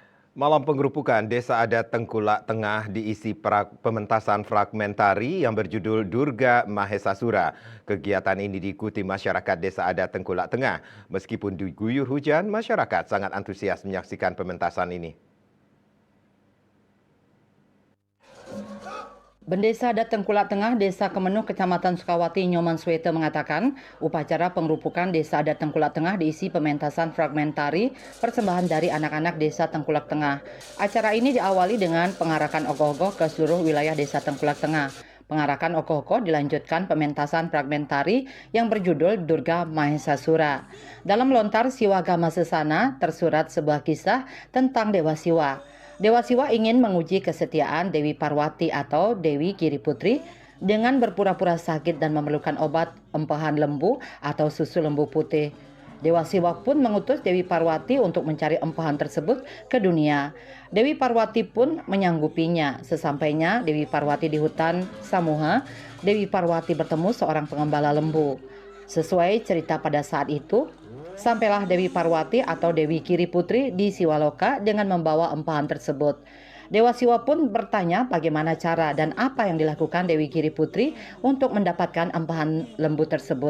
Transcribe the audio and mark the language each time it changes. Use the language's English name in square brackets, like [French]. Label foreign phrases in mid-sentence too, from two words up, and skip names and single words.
[Indonesian] Malam penggerupukan Desa Adat Tengkulak Tengah diisi pementasan fragmentari yang berjudul Durga Mahesasura. Kegiatan ini diikuti masyarakat Desa Adat Tengkulak Tengah. Meskipun diguyur hujan, masyarakat sangat antusias menyaksikan pementasan ini. Bendesa Adat Tengkulak Tengah, Desa Kemenuh, Kecamatan Sukawati, Nyoman Swete mengatakan, upacara penggerupukan Desa Adat Tengkulak Tengah diisi pementasan fragmentari persembahan dari anak-anak Desa Tengkulak Tengah. Acara ini diawali dengan pengarakan ogoh-ogoh ke seluruh wilayah Desa Tengkulak Tengah. Pengarakan ogoh-ogoh dilanjutkan pementasan fragmentari yang berjudul Durga Mahesasura. Dalam lontar Siwagama Sesana tersurat sebuah kisah tentang Dewa Siwa. Dewa Siwa ingin menguji kesetiaan Dewi Parwati atau Dewi Giriputri dengan berpura-pura sakit dan memerlukan obat empahan lembu atau susu lembu putih. Dewa Siwa pun mengutus Dewi Parwati untuk mencari empahan tersebut ke dunia. Dewi Parwati pun menyanggupinya. Sesampainya Dewi Parwati di hutan Samuha, Dewi Parwati bertemu seorang pengembala lembu. Sesuai cerita pada saat itu, sampailah Dewi Parwati atau Dewi Giriputri di Siwaloka dengan membawa empahan tersebut. Dewa Siwa pun bertanya bagaimana cara dan apa yang dilakukan Dewi Giriputri untuk mendapatkan empahan lembu tersebut.